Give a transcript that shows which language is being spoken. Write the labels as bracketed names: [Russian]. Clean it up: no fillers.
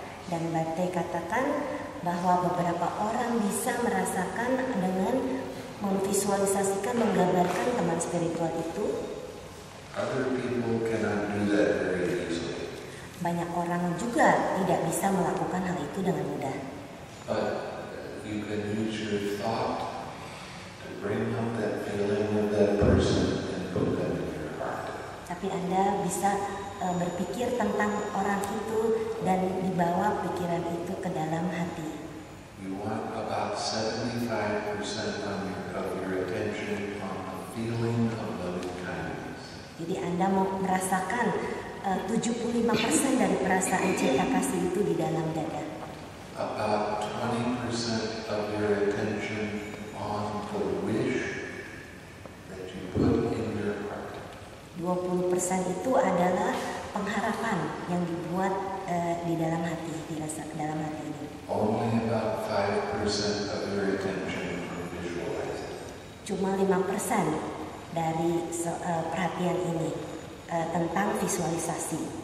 [Indonesian] Dan Bante katakan bahwa beberapa orang bisa merasakan dengan memvisualisasikan, menggambarkan teman spiritual itu. [English] Other people cannot do that very easily. [Indonesian] Banyak orang juga tidak bisa melakukan hal itu dengan mudah. [English] But you can use your thought to bring up that feeling of that person and put them in your heart. [Indonesian] Tapi Anda bisa berpikir tentang orang itu dan dibawa pikiran itu ke dalam hati. [English] You want about 75% of your attention on the feeling of loving kindness. [Indonesian] Jadi Anda mau merasakan 75% dari perasaan cinta kasih itu di dalam dada. [English] About 20% of your attention on the wish that you put in your heart. [Indonesian] 20% itu adalah pengharapan yang dibuat di dalam hati, dirasa ke dalam hati ini. [English] Only about 5% of your attention on visualizing. [Indonesian] Cuma 5% dari perhatian ini tentang visualisasi.